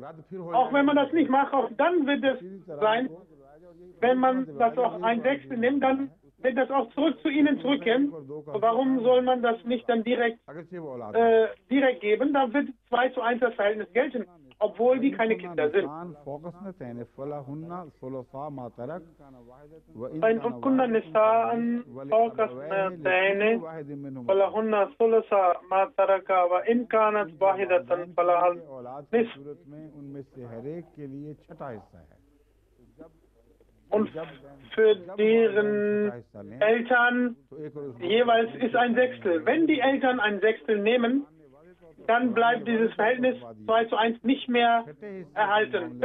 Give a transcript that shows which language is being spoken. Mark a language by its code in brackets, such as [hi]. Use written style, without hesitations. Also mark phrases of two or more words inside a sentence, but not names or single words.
[de] Auch wenn man das nicht macht, auch dann wird es sein, wenn man das auch 1/6 nimmt, dann wird das auch zurück zu Ihnen zurückkehren. Warum soll man das nicht dann direkt geben? Da wird 2:1 das Verhältnis gelten, obwohl die keine Kinder sind. [ar] فإن كن نساء فوق اثنتين فلهن ثلث ما ترك وإن كانت واحدة فلها النصف. [de] Und für deren Eltern jeweils ist 1/6. Wenn die Eltern 1/6 nehmen, dann bleibt dieses Verhältnis 2:1 nicht mehr erhalten.